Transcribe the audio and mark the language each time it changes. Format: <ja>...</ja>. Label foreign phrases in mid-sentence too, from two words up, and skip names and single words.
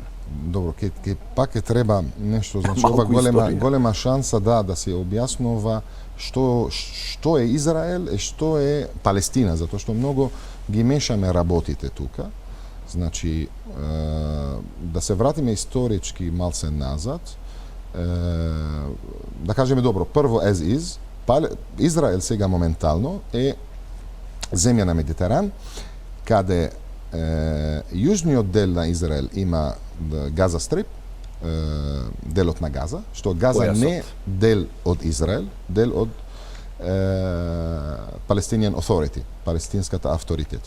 <mk>Добро, пак треба нешто, значи ова голема шанса да се објаснува што е Израел и што е Палестина, затоа што многу ги мешаме работите тука. Значи, да се вратиме исторички малце назад, да кажеме добро, прво</mk> <en>as is,</en> <mk>Израел сега моментално е земја на Медитеран, каде јужниот дел на Израел има Газа Стрип, делот на Газа, што Газа не е дел од Израел, дел од Palestinian Authority, палестинската авторитет.</mk>